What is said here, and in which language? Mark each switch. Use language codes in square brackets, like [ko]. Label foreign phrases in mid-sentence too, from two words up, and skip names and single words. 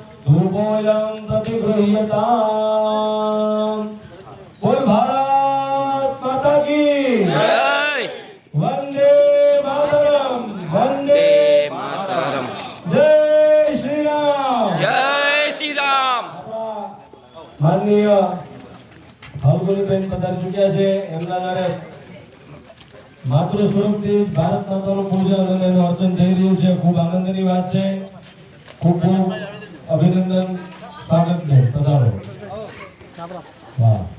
[hi] बोल भारत माता की जय वंदे मातरम वंदे मातरम जय श्री [gu] राम माननीय ફાલ્ગુનીબેન પધારી ચૂક્યા છે એમના દ્વારા માતૃ સ્વરૂપથી ભારત માતાનું પૂજન અને એનું અર્ચન થઈ રહ્યું છે ખૂબ આનંદની વાત છે ખૂબ ખૂબ અભિનંદન સ્વાગત છે પધારો વાહ